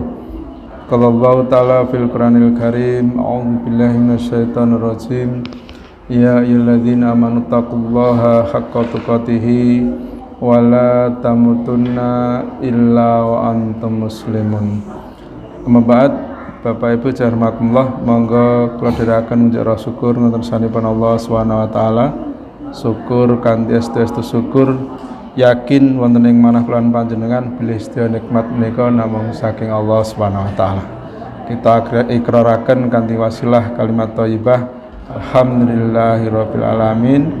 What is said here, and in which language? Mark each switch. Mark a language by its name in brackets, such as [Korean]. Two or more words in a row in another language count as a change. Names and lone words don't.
[Arabic] قال الله تعالى في القرآن الكريم، أعوذ بالله من الشيطان الرجيم. يا أيها الذين آمنوا اتقوا الله حق تقاته ولا تموتن إلا وأنتم مسلمون. أما بعد, [Javanese] Bapak Ibu jarahmatullah, monggo kula dherekaken njara syukur wonten sanipun Allah [Arabic] سبحانه وتعالى. [Javanese] Syukur kanthi estu syukur yakin wonten ing manah kula panjenengan bilih sedaya nikmat menika namung saking Allah [Arabic] سبحانه وتعالى. [Javanese] Kita ikraraken kanthi wasilah kalimat thayyibah [Arabic] الحمد لله رب العالمين.